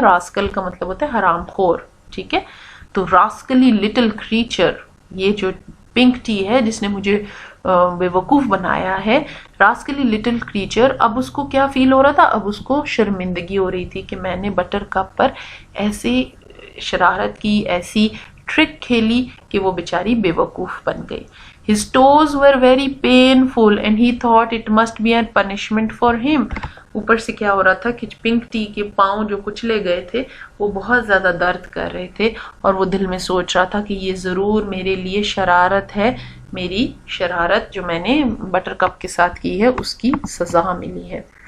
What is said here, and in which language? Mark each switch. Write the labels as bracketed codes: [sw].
[ur] راسکل کا مطلب ہوتا ہے حرام خور. ٹھیک ہے، تو [en] rascally little creature, [ur] یہ جو پنک ٹی ہے جس نے مجھے بے وقوف بنایا ہے، راسکلی لٹل کریچر. اب اس کو کیا فیل ہو رہا تھا؟ اب اس کو شرمندگی ہو رہی تھی کہ میں نے بٹر کپ پر ایسی شرارت کی، ایسی ٹرک کھیلی کہ وہ بیچاری بے وقوف بن گئی. [en] His toes were very painful and he thought it must be a punishment for him. [ur] اوپر سے کیا ہو رہا تھا کہ پنک ٹی کے پاؤں جو کچلے گئے تھے وہ بہت زیادہ درد کر رہے تھے، اور وہ دل میں سوچ رہا تھا کہ یہ ضرور میرے لیے شرارت ہے، میری شرارت جو میں نے بٹر کپ کے ساتھ کی ہے اس کی سزا ملی ہے.